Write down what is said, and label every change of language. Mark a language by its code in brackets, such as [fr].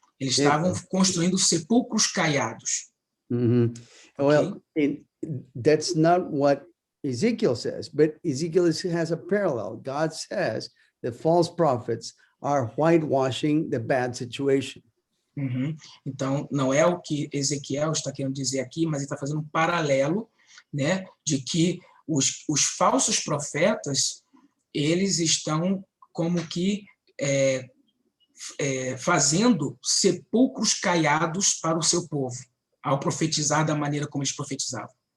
[pt] Eles estavam construindo sepulcros caiados. Mm-hmm. [en] Well, that's not what Ezekiel says, but Ezekiel has a parallel. God says the false prophets are whitewashing the bad situation. Uhum. [pt] Então, não é o que Ezequiel está querendo dizer aqui, mas ele está fazendo um paralelo, né, de que os falsos profetas, eles estão como que fazendo sepulcros caiados para o seu povo, ao profetizar da maneira como eles profetizavam.